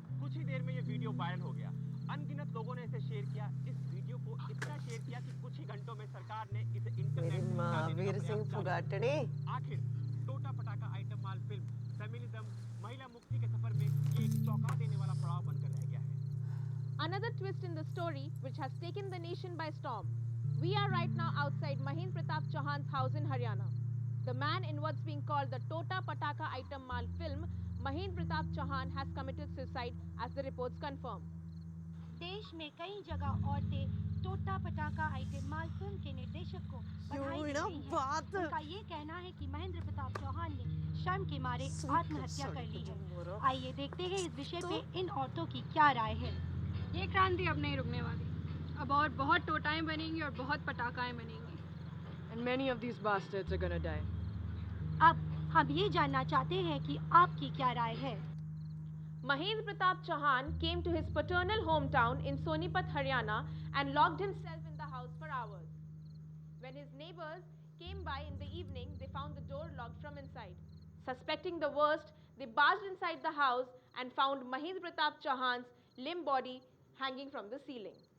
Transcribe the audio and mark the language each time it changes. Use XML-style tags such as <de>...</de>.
<hi>कुछ ही देर में ये वीडियो वायरल हो गया। अनगिनत लोगों ने इसे शेयर किया। इस वीडियो को इतना शेयर किया कि कुछ ही घंटों में सरकार ने इसे इंटरनेट महावीर सिंह फुगाटड़ी। आखिर टोटा पटाखा आइटम माल फिल्म फेमिनिज्म, महिला मुक्ति के सफर में ये एक चौंका देने वाला पड़ाव बनकर रह गया है।</hi> <en>Another twist in the story which has taken the nation by storm. We are right now outside Mahendra Pratap Chauhan's house in Haryana. The man in what's being called the Tota Pataka Item Mal film, Mahendra Pratap Chauhan has committed suicide as the reports confirm.</en> <hi>देश में कई जगह औरतें टोटा पटाखा item माल film के निर्देशक को बधाई दे रही हैं। उनका ये कहना है कि महेंद्र प्रताप चौहान ने शर्म के मारे आत्महत्या कर ली है। आइए देखते हैं इस विषय पे इन औरतों की क्या राय है। ये क्रांति अब नहीं रुकने वाली। अब और बहुत टोटाएं बनेंगी और बहुत पटाखाएं बनेंगी।</hi> <en>And many of these bastards are gonna die.</en> <hi>अब हम ये जानना चाहते हैं कि आपकी क्या राय है।</hi> <en>Mahendra Pratap Chauhan came to his paternal hometown in Sonipat, Haryana and locked himself in the house for hours. When his neighbors came by in the evening, they found the door locked from inside. Suspecting the worst, they barged inside the house and found Mahendra Pratap Chauhan's limp body hanging from the ceiling.</en>